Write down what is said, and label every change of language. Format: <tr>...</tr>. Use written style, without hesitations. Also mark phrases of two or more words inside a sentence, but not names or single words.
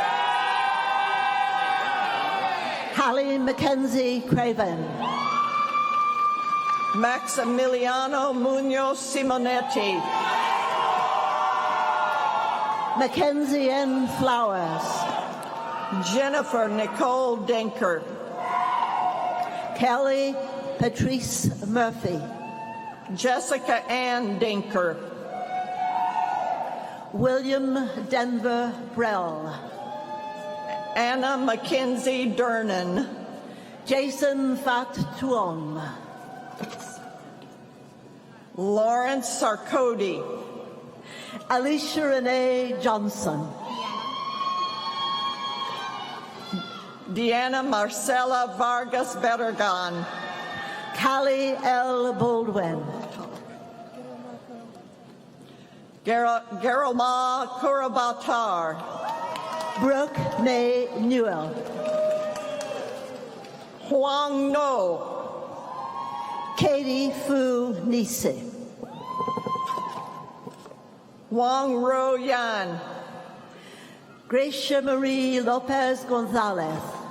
<en>Hallie Mackenzie Craven. Maximiliano Munoz Simonetti. Mackenzie N. Flowers. Jennifer Nicole Denker. Kelly Patrice Murphy. Jessica Ann Denker. William Denver Brell. Anna Mackenzie Dernan. Jason Fat Tuong. Lawrence Sarkody. Alicia Renee Johnson. Deanna Marcela Vargas Bergan. Callie L. Baldwin. Garoma Kurabatar. Brooke May Newell. Huang No. Katie Fu Nisi. Wang Ro Yan. Gracia Marie Lopez Gonzalez.</en>